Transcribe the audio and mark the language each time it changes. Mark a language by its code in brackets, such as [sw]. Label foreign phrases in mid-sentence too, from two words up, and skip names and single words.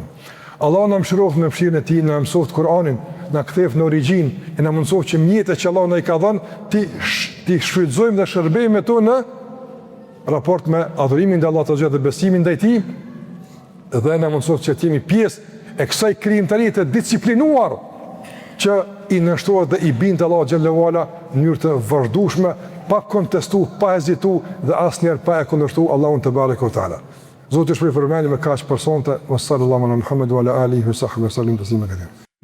[sq] Allah na mëshiroft me mëshirën e tij, na mësoft Kur'anin, na kthef në origjinë e na mësoft që mjetet që Allah na i ka dhënë ti shfrytëzojmë dhe shërbejmë me to në raport me adhurimin ndaj Allahut dhe besimin ndaj tij, dhe na mësoft që të jemi pjesë e kësaj krijimtarie të disiplinuar që i nështrohet dhe i bindë Allahu [ar] جل وعلا [sq] në mënyrë të vazhdueshme, pa kontestu, pa hezitu dhe asnjëherë pa e kundërshtuar Allahun [ar] تبارك وتعالى. [sq] Zoti shpërblet me kaq personte, [ar] صلى الله عليه وسلم محمد على آله وصحبه سلم تسليما كثيرا.